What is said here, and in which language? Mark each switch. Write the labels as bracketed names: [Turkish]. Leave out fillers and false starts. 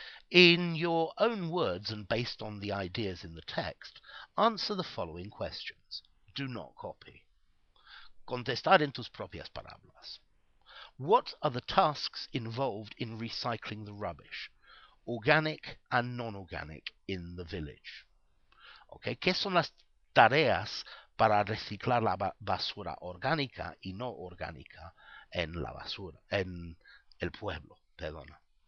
[English] In your own words and based on the ideas in the text, answer the following questions. Do not copy. [Spanish] Contestar en tus propias palabras. [English] What are the tasks involved in recycling the rubbish, organic and non-organic, in the village? Okay. [Spanish] ¿Qué son las tareas para reciclar la basura orgánica y no orgánica en la basura, en el pueblo? Perdona.